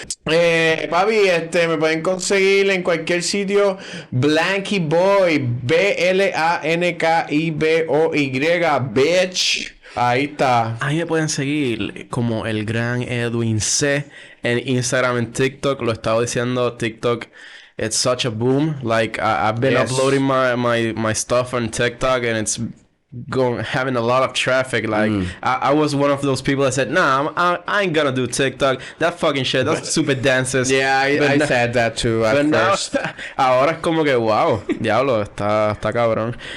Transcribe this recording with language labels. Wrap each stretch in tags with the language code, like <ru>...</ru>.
<es>Papi, me pueden conseguir en cualquier sitio Blanky Boy, BLANKIBOY, bitch. Ahí está. Ahí me pueden seguir como el gran Edwin C en Instagram, en TikTok. Lo he estado diciendo, TikTok,</es> <en>it's such a boom. Like I've been uploading my stuff on TikTok and it's having a lot of traffic. Like I was one of those people that said, nah, I ain't gonna do TikTok. That fucking shit, that's stupid dances. Yeah, I said that too at first.</en> <es>Ahora es como que wow, diablo, está cabrón.</es>